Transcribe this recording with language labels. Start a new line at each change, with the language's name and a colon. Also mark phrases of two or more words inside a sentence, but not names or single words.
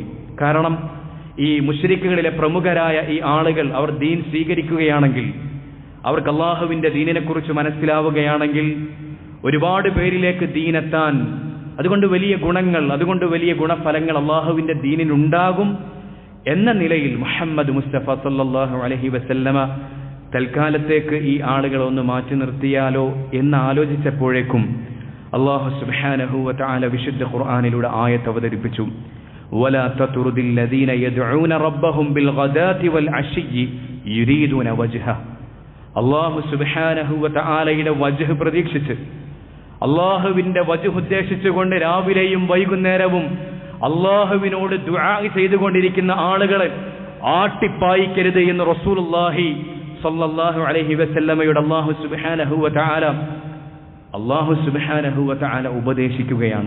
Malayalam: കാരണം ഈ മുശ്രിക്കുകളിലെ പ്രമുഖരായ ഈ ആളുകൾ അവർ ദീൻ സ്വീകരിക്കുകയാണെങ്കിൽ, അവർക്ക് അല്ലാഹുവിൻ്റെ ദീനിനെക്കുറിച്ച് മനസ്സിലാവുകയാണെങ്കിൽ ഒരുപാട് പേരിലേക്ക് ദീനെത്താൻ, അതുകൊണ്ട് വലിയ ഗുണങ്ങൾ, അതുകൊണ്ട് വലിയ ഗുണഫലങ്ങൾ അല്ലാഹുവിൻ്റെ ദീനിനുണ്ടാകും എന്ന നിലയിൽ മുഹമ്മദ് മുസ്തഫ
Arabic: صلى الله عليه وسلم
Malayalam: തൽക്കാലത്തേക്ക് ഈ ആളുകളെ ഒന്ന് മാറ്റി നിർത്തിയാലോ എന്ന് ആലോചിച്ചപ്പോഴേക്കും
Arabic: الله سبحانه وتعالى
Malayalam: വിശുദ്ധ ഖുർആനിലൂടെ ആയത്ത് അവതരിപ്പിച്ചു.
Arabic: ولا تطرد الذين يدعون ربهم بالغداة والعشي يريدون وجهه. الله سبحانه وتعالى
Malayalam: വജ്ഹ് പ്രതീക്ഷിച്ച്, അല്ലാഹുവിൻ്റെ വജ്ഹ് ഉദ്ദേശിച്ചുകൊണ്ട് രാവിലെയും വൈകുന്നേരവും അല്ലാഹുവിനോട് ദുആ ചെയ്തുകൊണ്ടിരിക്കുന്ന ആളുകളെ ആട്ടിപ്പായിക്കരുത് എന്ന്
Arabic: رسول الله صلى الله عليه وسلم الله سبحانه وتعالى
Malayalam: ഉപദേശിക്കുകയാണ്.